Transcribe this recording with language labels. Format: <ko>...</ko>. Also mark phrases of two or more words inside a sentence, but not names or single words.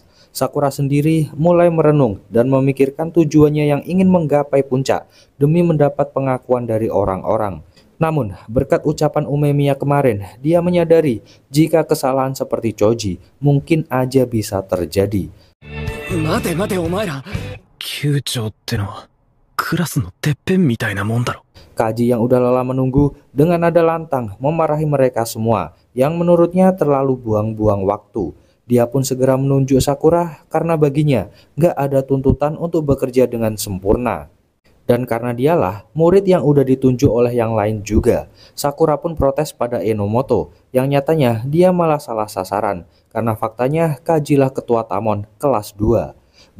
<id>Sakura sendiri mulai merenung dan memikirkan tujuannya yang ingin menggapai puncak demi mendapat pengakuan dari orang-orang. Namun, berkat ucapan Umemiya kemarin, dia menyadari jika kesalahan seperti Choji mungkin aja bisa terjadi.</id> <ja>待て待てお前ら。級長ってのはクラスのてっぺんみたいなもんだろ。</ja> <id>Kaji yang udah lelah menunggu dengan nada lantang memarahi mereka semua yang menurutnya terlalu buang-buang waktu. Dia pun segera menunjuk Sakura karena baginya nggak ada tuntutan untuk bekerja dengan sempurna. Dan karena dialah murid yang udah ditunjuk oleh yang lain juga, Sakura pun protes pada Enomoto yang nyatanya dia malah salah sasaran karena faktanya Kajilah ketua Tamon kelas 2.</id>